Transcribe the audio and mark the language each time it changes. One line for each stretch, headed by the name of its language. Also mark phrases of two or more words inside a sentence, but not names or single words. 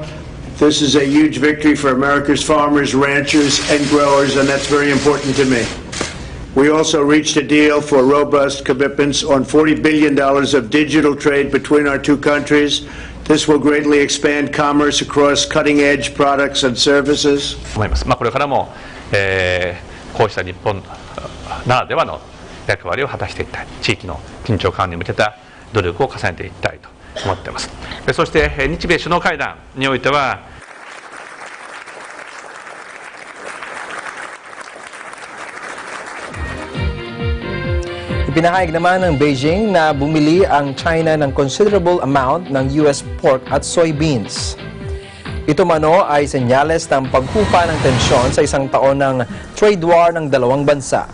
English: This is a huge victory for America's farmers, ranchers, and growers, and that's very important to me. We also reached a deal for robust commitments on $40 billion of digital trade between our two countries. This will greatly expand commerce across cutting-edge products and services.
Japanese: 思います。これからも、こうした日本ならではの役割を果たしていきたい、地域の緊張緩和に向けた努力を重ねていきたいと思っています。そして日米首脳会談においては、
Filipino: Ipinahayag naman ng Beijing na bumili ang China ng
English: considerable amount
Filipino: ng
English: US pork
Filipino: at soybeans. Ito mano ay senyales ng paghupa ng tensyon sa isang taon ng trade war ng dalawang bansa.